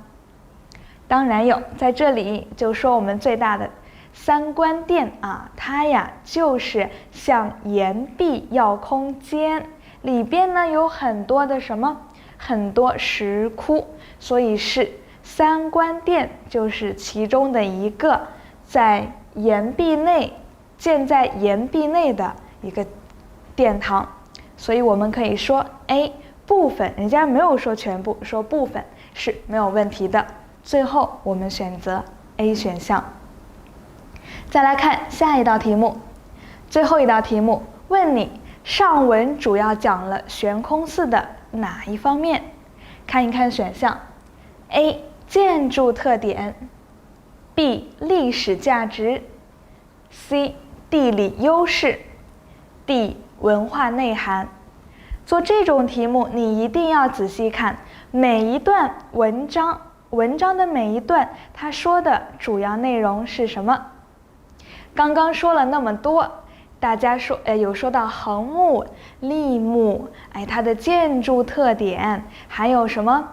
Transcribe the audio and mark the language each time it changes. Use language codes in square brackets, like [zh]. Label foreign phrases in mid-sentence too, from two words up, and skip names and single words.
[zh] 當然有，在這裡就說我們最大的三官殿啊，它呀就是向岩壁要空間，裡邊呢有很多的什麼？很多石窟，所以是三官殿就是其中的一個在岩壁內建在岩壁內的一個殿堂，所以我們可以說 A 部分，人家沒有說全部，說部分是沒有問題的。最後我們選擇 A 選項。再來看下一道題目，最後一道題目問你上文主要講了懸空寺的哪一方面？看一看選項 A 建築特點， B 歷史價值， C 地理優勢， D 文化內涵。做這種題目你一定要仔細看每一段文章，文章的每一段它說的主要內容是什麼。剛剛說了那麼多，大家說有說到橫木、立木，它的建築特點，還有什麼？